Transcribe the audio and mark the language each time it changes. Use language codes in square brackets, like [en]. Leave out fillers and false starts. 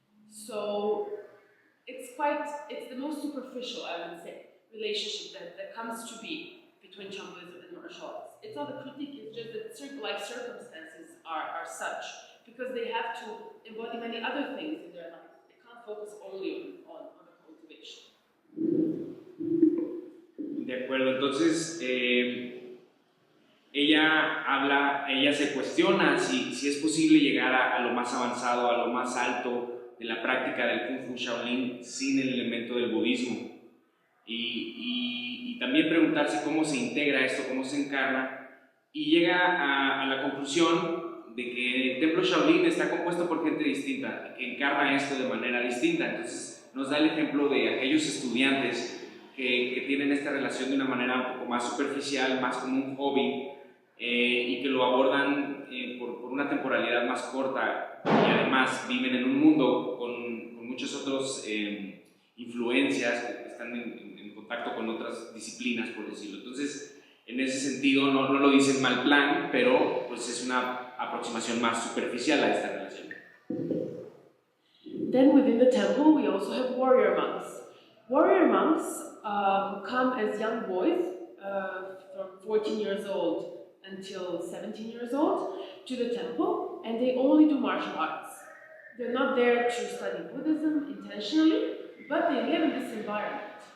[en] So it's the most superficial, I would say, relationship that comes to be between Chan Buddhism and martial arts. It's not a critique, it's just that life circumstances are such, because they have to embody many other things in their life. They can't focus only on the cultivation. [es] De acuerdo, entonces ella se cuestiona si es posible llegar a lo más avanzado, a lo más alto de la práctica del Kung Fu Shaolin sin el elemento del budismo. Y también preguntarse cómo se integra esto, cómo se encarna, y llega a la conclusión de que el templo Shaolin está compuesto por gente distinta, que encarna esto de manera distinta. Entonces nos da el ejemplo de aquellos estudiantes que tienen esta relación de una manera un poco más superficial, más como un hobby, y que lo abordan por una temporalidad más corta, y además viven en un mundo con muchas otras influencias, que están en contacto con otras disciplinas, por decirlo. Entonces, en ese sentido, no lo dice en mal plan, pero pues es una aproximación más superficial a esta relación. [en] Then within the temple, we also have warrior monks. Warrior monks come as young boys, from 14 years old until 17 years old, to the temple, and they only do martial arts. They're not there to study Buddhism intentionally, but they live in this environment.